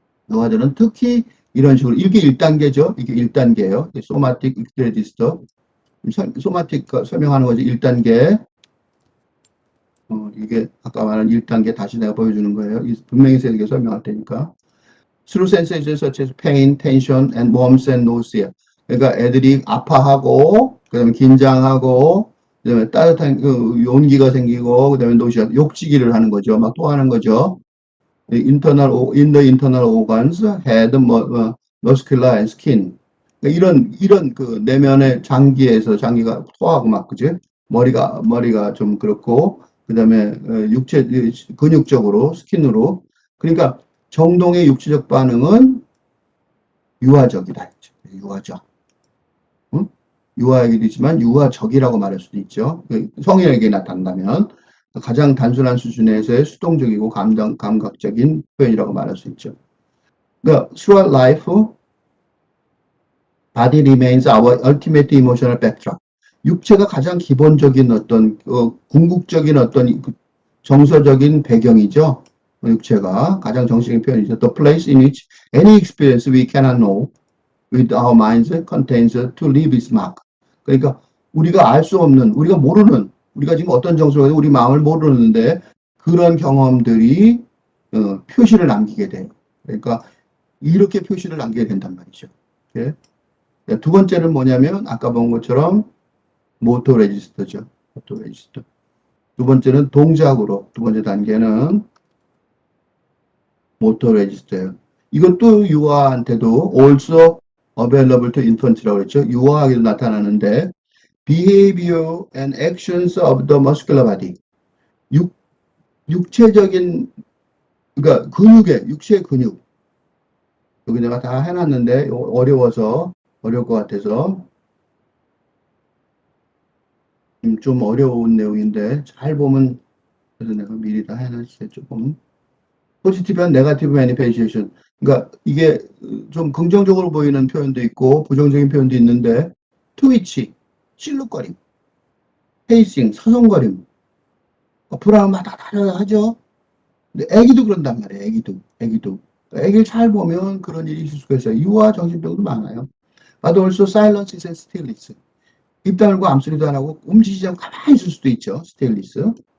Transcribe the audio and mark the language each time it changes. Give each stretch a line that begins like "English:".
Korean: 유아들은 특히 이런 식으로, 이게 1단계죠. 이게 1단계예요. 소마틱 익스레지스터. 소마틱 설명하는 거지. 1단계. 이게 아까 말한 1단계 다시 내가 보여주는 거예요. 분명히 세게 설명할 테니까.
English: Through sensations such as pain, tension, and warmth and nausea.
Korean: 그러니까 애들이 아파하고, 그다음에 긴장하고, 그다음에 따뜻한 용기가 생기고, 그다음에 노시아, 욕지기를 하는 거죠. 막 토하는 거죠.
English: in the internal organs, head, muscular and skin.
Korean: 그러니까 이런 그 내면의 장기가 토하고 막, 그지? 머리가 좀 그렇고, 그 다음에 근육적으로, 스킨으로. 그러니까 정동의 육체적 반응은 유아적이다. 유아적. 응? 유아이기도 있지만 유아적이라고 말할 수도 있죠. 성인에게 나타난다면 가장 단순한 수준에서의 수동적이고 감각적인 표현이라고 말할 수 있죠. 그러니까
English: throughout life, body remains our ultimate emotional backdrop.
Korean: 육체가 가장 기본적인 어떤 궁극적인 어떤 정서적인 배경이죠. 육체가 가장 정식적인 표현이죠.
English: The place in which any experience we cannot know with our minds contains to leave its mark.
Korean: 그러니까 우리가 알 수 없는, 우리가 지금 어떤 정서가 우리 마음을 모르는데 그런 경험들이 표시를 남기게 돼요. 그러니까 이렇게 표시를 남기게 된단 말이죠. 예? 두 번째는 뭐냐면 아까 본 것처럼 모토 레지스터죠. 모토 레지스터. 두 번째는 동작으로, 두 번째 단계는 모토 레지스터예요. 이것도 유아한테도
English: also available to infant
Korean: 라고 그랬죠. 유아하게도 나타나는데
English: behavior and actions of the muscular body.
Korean: 육체적인, 그러니까 육체의 근육. 여기 내가 다 해놨는데 어려울 것 같아서 좀 어려운 내용인데 잘 보면, 그래서 내가 미리 다 해놨어요. 조금 포지티브 앤 네거티브 매니페이션. 그러니까 이게 좀 긍정적으로 보이는 표현도 있고 부정적인 표현도 있는데 트위치, 실룩거림, 페이싱, 서성거림, 불안하다 하죠. 근데 애기도 그런단 말이에요. 애기도. 애기를 잘 보면 그런 일이 있을 수가 있어요. 유아 정신병도 많아요.
English: But also silence is stillness.
Korean: 입 다물고 암소리도 안 하고 움직이지 않고 가만히 있을 수도 있죠. 스테인리스.